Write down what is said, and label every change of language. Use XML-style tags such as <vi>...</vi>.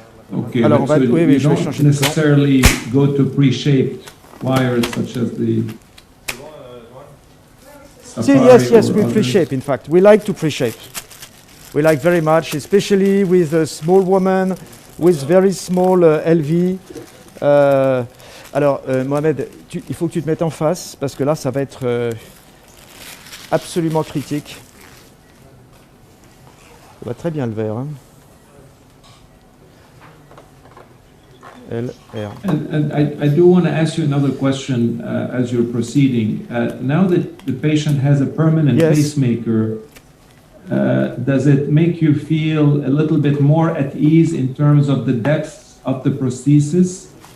<en>Okay, alors, so you don't necessarily go to pre-shaped wires such as the... Yes, we pre-shape, in fact. We like to pre-shape. We like very much, especially with a small woman, with very small LV.</en> <fr>Alors, Mohamed, il faut que tu te mettes en face, parce que là, ça va être absolument critique. On va très bien le faire. Hein. LR.</fr> <en>And I do want to ask you another question as you're proceeding. Now that the patient has a permanent pacemaker, does it make you feel a little bit more at ease in terms of the depth of the prosthesis?</en>